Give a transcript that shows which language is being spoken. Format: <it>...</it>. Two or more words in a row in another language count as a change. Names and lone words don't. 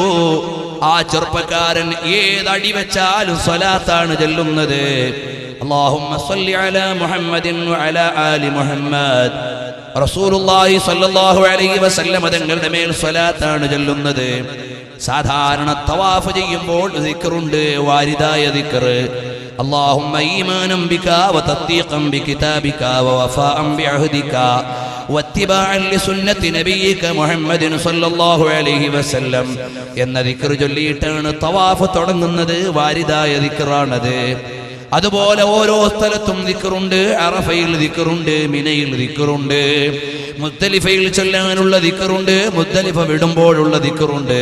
<ml>ആ ചെറുപ്പക്കാരൻ ഏതടി വെച്ചാലും സ്വലാത്താണ് ചൊല്ലുന്നത്.</ml> <ar>اللهم صل على محمد وعلى آل محمد.</ar> <ml>റസൂലുള്ളാഹി</ml> <ar>صلى الله عليه وسلم</ar> <ml>തങ്ങളുടെ മേൽ സ്വലാത്താണ് ചൊല്ലുന്നത്. സാധാരണ തവാഫ് ചെയ്യുമ്പോൾ ദിക്റുണ്ട്, വാരിദായ ദിക്ർ.</ml> <ar>اللهم إيمانا بك وتصديقا بكتابك ووفاء بعهدك واتباعا لسنة نبيك محمد صلى الله عليه وسلم</ar> <ml>എന്ന ദിക്ർ ചൊല്ലിയിട്ടാണ് തവാഫ് തുടങ്ങുന്നത്. വാരിദായ ദിക്റാണത്. അതുപോലെ ഓരോ സ്ഥലത്തും ദിക്റുണ്ട്. അറഫയിൽ ദിക്റുണ്ട്, മിനയിൽ ദിക്റുണ്ട്, മുസ്ദലിഫയിൽ ചൊല്ലാനുള്ള ദിക്റുണ്ട്, മുസ്ദലിഫ വിടുമ്പോഴുള്ള ദിക്റുണ്ട്.</ml>